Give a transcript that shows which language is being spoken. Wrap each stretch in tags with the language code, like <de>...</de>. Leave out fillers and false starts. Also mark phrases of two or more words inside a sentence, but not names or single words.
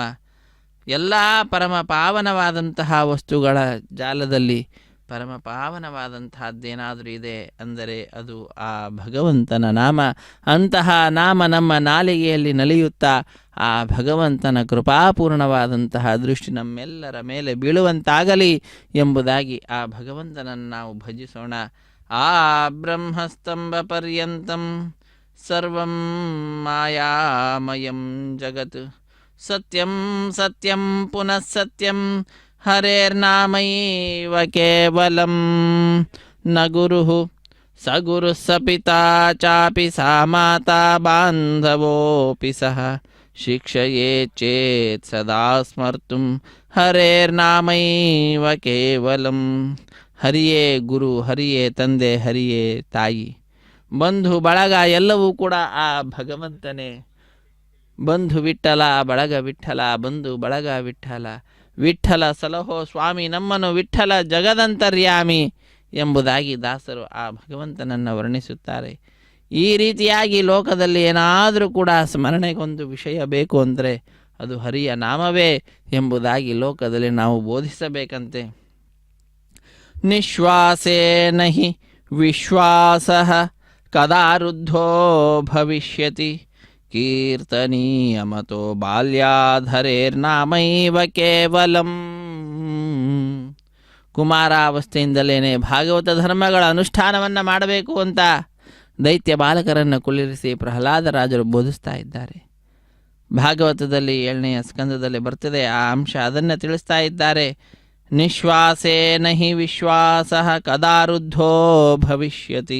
<kn>ಎಲ್ಲ ಪರಮ ಪಾವನವಾದಂತಹ ವಸ್ತುಗಳ ಜಾಲದಲ್ಲಿ ಪರಮ ಪಾವನವಾದಂತಹದ್ದೇನಾದರೂ ಇದೆ ಅಂದರೆ ಅದು ಆ ಭಗವಂತನ ನಾಮ. ಅಂತಹ ನಾಮ ನಮ್ಮ ನಾಲಿಗೆಯಲ್ಲಿ ನಲಿಯುತ್ತಾ ಆ ಭಗವಂತನ ಕೃಪಾಪೂರ್ಣವಾದಂತಹ ದೃಷ್ಟಿ ನಮ್ಮೆಲ್ಲರ ಮೇಲೆ ಬೀಳುವಂತಾಗಲಿ ಎಂಬುದಾಗಿ ಆ ಭಗವಂತನನ್ನು ನಾವು ಭಜಿಸೋಣ.</kn> <sa>ಆ ಬ್ರಹ್ಮಸ್ತಂಭ ಪರ್ಯಂತಂ ಸರ್ವಂ ಮಾಯಾಮಯಂ ಜಗತ್ ಸತ್ಯಂ ಸತ್ಯಂ ಪುನಃ ಸತ್ಯಂ ಹರೇರ್ನಾಮೈವ ಕೇವಲಂ. ನ ಗುರುಃ ಸ ಗುರುಃ ಸ ಪಿತಾ ಚಾಪಿ ಸಾ ಮಾತಾ ಬಾಂಧವೋಪಿ ಸಹ ಶಿಕ್ಷಯೇತ್ ಚೇತ್ ಸದಾ ಸ್ಮರ್ತುಂ ಹರೇರ್ನಾಮೈವ ಕೇವಲಂ.</sa> <kn>ಹರಿಯೇ ಗುರು, ಹರಿಯೇ ತಂದೆ, ಹರಿಯೇ ತಾಯಿ. ಬಂಧು ಬಳಗ ಎಲ್ಲವೂ ಕೂಡ ಆ ಭಗವಂತನೇ. ಬಂಧು ವಿಠಲ, ಬಳಗ ವಿಠಲ, ಬಂಧು ಬಳಗ ವಿಠಲ. ವಿಠಲ ಸಲಹೋ ಸ್ವಾಮಿ ನಮ್ಮನು, ವಿಠಲ ಜಗದಂತರ್ಯಾಮಿ ಎಂಬುದಾಗಿ ದಾಸರು ಆ ಭಗವಂತನನ್ನು ವರ್ಣಿಸುತ್ತಾರೆ. ಈ ರೀತಿಯಾಗಿ ಲೋಕದಲ್ಲಿ ಏನಾದರೂ ಕೂಡ ಸ್ಮರಣೆಗೊಂದು ವಿಷಯ ಬೇಕು ಅಂದರೆ ಅದು ಹರಿಯ ನಾಮವೇ ಎಂಬುದಾಗಿ ಲೋಕದಲ್ಲಿ ನಾವು ಬೋಧಿಸಬೇಕಂತೆ.</kn> <sa>ನಿಶ್ವಾಸೇನ ಹಿ ವಿಶ್ವಾಸಃ ಕದಾ ವೃದ್ಧೋ ಭವಿಷ್ಯತಿ ಕೀರ್ತನೀಯಮತೋ ಬಾಲ್ಯಾಧರೇರ್ನಾಮೈವ ಕೇವಲಂ.</sa> <kn>ಕುಮಾರಾವಸ್ಥೆಯಿಂದಲೇ ಭಾಗವತ ಧರ್ಮಗಳ ಅನುಷ್ಠಾನವನ್ನು ಮಾಡಬೇಕು ಅಂತ ದೈತ್ಯ ಬಾಲಕರನ್ನು ಕುಳ್ಳಿರಿಸಿ ಪ್ರಹ್ಲಾದರಾಜರು ಬೋಧಿಸ್ತಾ ಇದ್ದಾರೆ. ಭಾಗವತದಲ್ಲಿ 7ನೇ ಸ್ಕಂದದಲ್ಲಿ ಬರ್ತದೆ ಆ ಅಂಶ, ಅದನ್ನು ತಿಳಿಸ್ತಾ ಇದ್ದಾರೆ.</kn> <sa>ನಿಶ್ವಾಸೇನ ಹಿ ವಿಶ್ವಾಸ ಕದಾರುದ್ಧೋ ಭವಿಷ್ಯತಿ.</sa>